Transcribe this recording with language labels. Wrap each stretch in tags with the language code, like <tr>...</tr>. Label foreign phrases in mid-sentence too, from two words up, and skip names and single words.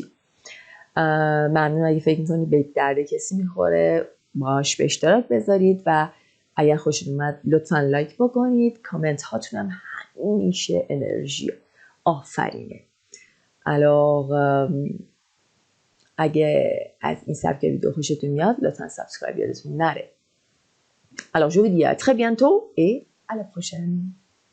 <fa>ممنون اگه فکر میکنید به درد کسی میخوره باش به اشتراک بذارید و اگر خوشتون اومد لطفا لایک بکنید. کامنت هاتون هم همیشه انرژی آفرینه. اگه از این سبک ویدیو خوشتون میاد لطفا سابسکرایب یادتون نره.</fa> <fr>Alors je vous dis à très bientôt et à la prochaine.</fr>